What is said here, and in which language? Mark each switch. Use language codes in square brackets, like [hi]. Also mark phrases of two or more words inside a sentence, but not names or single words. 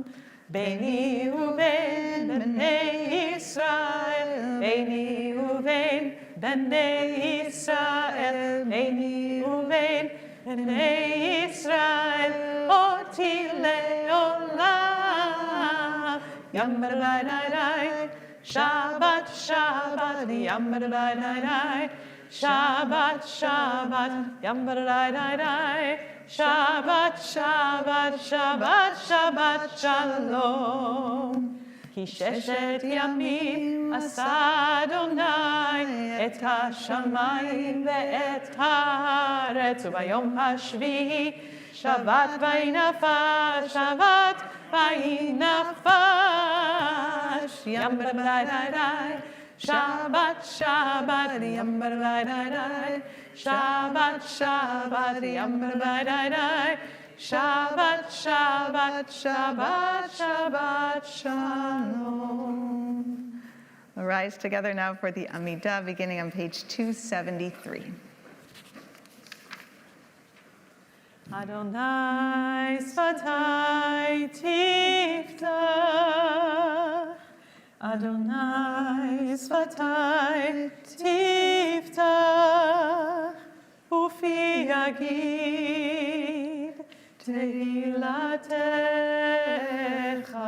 [he] ביני ובין בני ישראל, ביני ובין בני ישראל, ביני ובין בני ישראל, אותי לעולם. ימר די די די, שבת שבת, ימר די די די, שבת שבת, ימר די די די, שבת שבת שבת שבת שלום. כי ששת ימים עשה אדוני את השמיים ואת הארץ, וביום השביעי שבת ויהי נפש, שבת ויהי נפש. ימר די די די, שבת שבת, ימר די די די, שבת שבת, ימר די די די, שבת שבת שבת שבת shalom. [en] We'll rise together now for the Amidah, beginning on page 273. [he] אדוני שפתי תפתח, אדוני שפתי תפתח, ופי יגיד תהלתך.